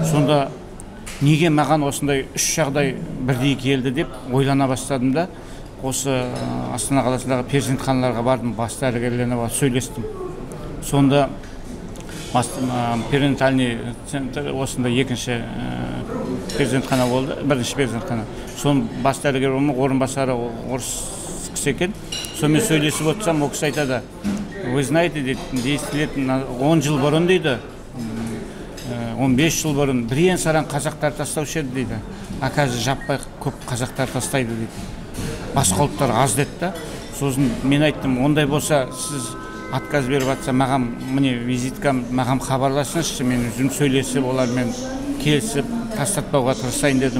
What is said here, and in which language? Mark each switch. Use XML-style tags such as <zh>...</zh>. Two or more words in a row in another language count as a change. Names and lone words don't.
<kk>Сонда неге маған осындай 3 жағдай бірдей келді деп ойлана бастадым да, осы Астана қаласындағы перзентханаларға бардым, бас дәрігерлеріне барып сөйлестім. Сонда</kk> <ru>перинатальный центр</ru> <kk>осында екінші перзентхана болды, бірінші перзентхана. Соның бас дәрігер орынбасары орыс кісі екен. Сонымен сөйлесіп отырсам, ол кісі айтады:</kk> <ru>вы знаете,</ru> <kk>10 лет, 10 жыл бұрын дейді, 15 жыл бұрын бірен саран қазақтар тастаушы еді дейді. А қазір жаппай көп қазақтар тастайды дейді. Басқа ұлттар аз деді да. Сосын мен айттым: ондай болса, сіз отказ беріп жатса, маған міне визиткам, маған хабарласыңызшы, мен өзім сөйлесіп, олармен келісіп тастатпауға тырысайын дедім.</kk>